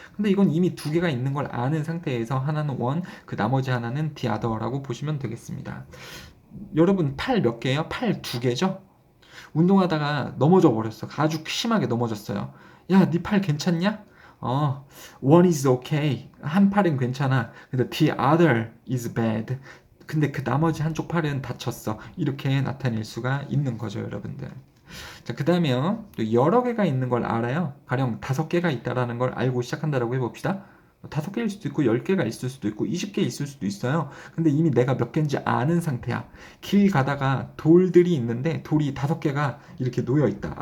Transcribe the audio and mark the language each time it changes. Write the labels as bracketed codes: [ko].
[ko] 근데 이건 이미 두 개가 있는 걸 아는 상태에서 하나는 one, 그 나머지 하나는 the other라고 보시면 되겠습니다. 여러분 팔 몇 개예요? 팔 두 개죠? 운동하다가 넘어져 버렸어. 아주 심하게 넘어졌어요. 야, 네 팔 괜찮냐? [en] one is okay. [ko] 한 팔은 괜찮아. 근데 [en] the other is bad. [ko] 근데 그 나머지 한쪽 팔은 다쳤어. 이렇게 나타낼 수가 있는 거죠, 여러분들. 자, 그 다음에 또 여러 개가 있는 걸 알아요. 가령 5개가 있다라는 걸 알고 시작한다라고 해봅시다. 5개일 수도 있고 10개가 있을 수도 있고 20개 있을 수도 있어요. 근데 이미 내가 몇 개인지 아는 상태야. 길 가다가 돌들이 있는데 돌이 5개가 이렇게 놓여 있다.